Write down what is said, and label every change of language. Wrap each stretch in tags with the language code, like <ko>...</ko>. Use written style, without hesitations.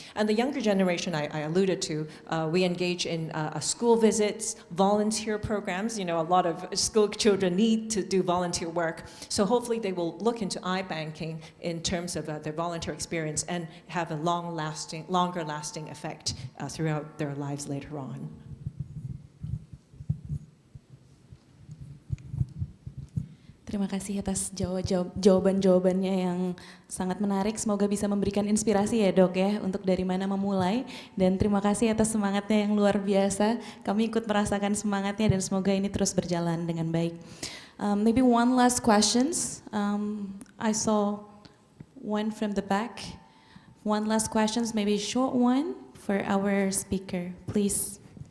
<en>And the younger generation I alluded to, we engage in school visits, volunteer programs. You know, a lot of school children need to do volunteer work. So hopefully they will look into eye banking in terms of their volunteer experience and have a longer lasting effect throughout their lives later on.</en> <id>Terima kasih atas jawaban-jawabannya yang sangat menarik. Semoga bisa memberikan inspirasi ya dok ya untuk dari mana memulai. Dan terima kasih atas semangatnya yang luar biasa. Kami ikut merasakan semangatnya dan semoga ini terus berjalan dengan baik.</id> <en>Maybe one last questions. I saw one from the back. One last questions, maybe a short one for our speaker, please.</en>